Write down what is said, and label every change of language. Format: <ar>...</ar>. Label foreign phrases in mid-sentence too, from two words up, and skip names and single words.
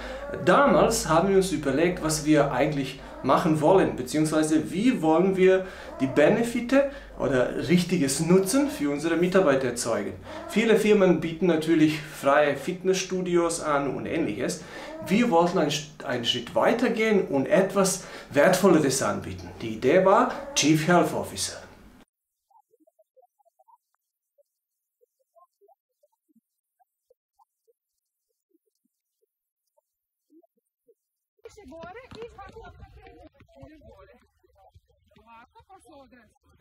<de>Damals haben wir uns überlegt, was wir eigentlich machen wollen, beziehungsweise wie wollen wir die Benefite oder richtiges Nutzen für unsere Mitarbeiter erzeugen. Viele Firmen bieten natürlich freie Fitnessstudios an und ähnliches. Wir wollten einen Schritt weiter gehen und etwas Wertvolleres anbieten. Die Idee war</de> <en>Chief Health Officer.</en> <sr>Gore i svako ide gore. Ovako pa se odrezi.</sr>